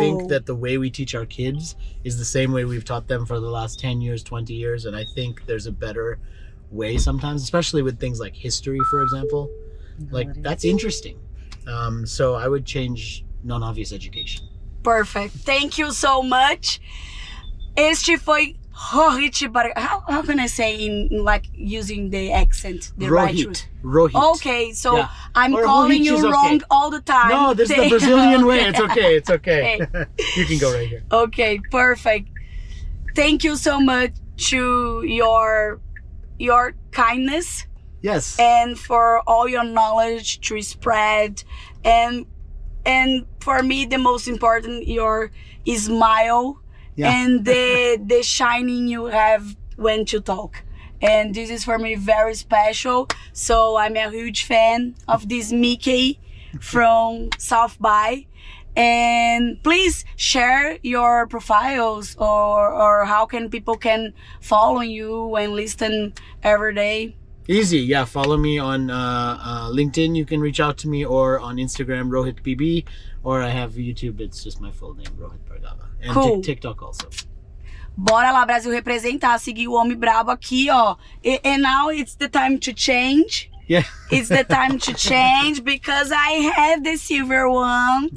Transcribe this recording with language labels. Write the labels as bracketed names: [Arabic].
[English] I think that the way we teach our kids is the same way we've taught them for the last 10 years, 20 years. And I think there's a better way sometimes, especially with things like history, for example. Like, that's interesting. So I would change non-obvious education. Perfect. Thank you so much. [Portuguese] Este foi Rohit Bhargava. [English] How can I say in like using the accent? The Rohit. Rohit. Okay, so Yeah. I'm Or calling Rohit you is okay. wrong all the time. No, this is the Brazilian way. It's okay. It's okay. You can go right here. Okay, perfect. Thank you so much to your kindness Yes. and for all your knowledge to spread, and for me the most important, your smile. Yeah. And the shining you have when to talk. And this is for me very special. So I'm a huge fan of this Mickey from South by. And please share your profiles, or how can people can follow you and listen every day. Easy. Yeah. Follow me on LinkedIn. You can reach out to me, or on Instagram, Rohit BB, or I have YouTube. It's just my full name, Rohit Bhargava. And Cool. TikTok also. [Portuguese] Bora lá, Brasil, representar, seguir o homem brabo aqui, ó. [English] And now it's the time to change. Yeah. It's the time to change, because I have the silver one.